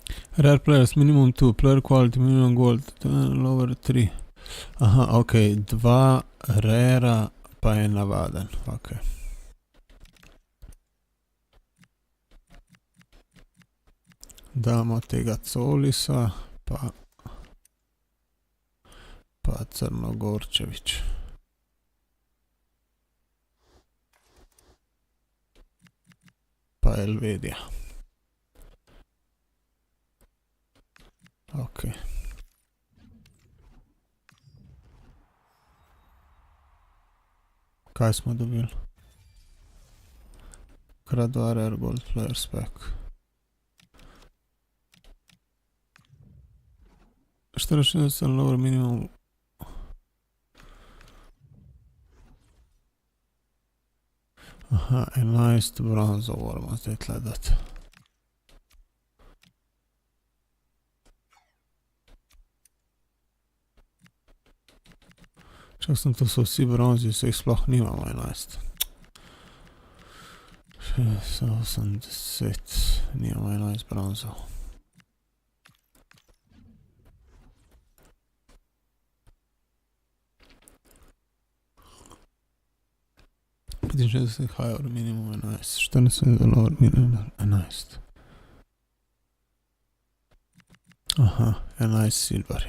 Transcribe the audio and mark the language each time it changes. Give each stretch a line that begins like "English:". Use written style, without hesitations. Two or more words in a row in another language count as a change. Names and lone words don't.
English: Rare players, minimum 2, player quality, minimum gold, lower 3.
Slovenian: Aha, ok, 2 rera pa je navaden, ok. Damo tega Colisa, pa Crnogorčević. Pa Elvedija. Ok. Kaj smo dobili?
English: Krat 2 rare gold player spec. 64 lower minimum.
Slovenian: Aha, 11 bronzov moramo zdaj tle dati. Čak sem, to so vsi bronzi, se jih sploh nimamo 11. 80, nimamo 11 bronzov.
English: Šestdeset higher minimum 11, 14 lower minimum 11.
Slovenian: Aha, 11 silverjev.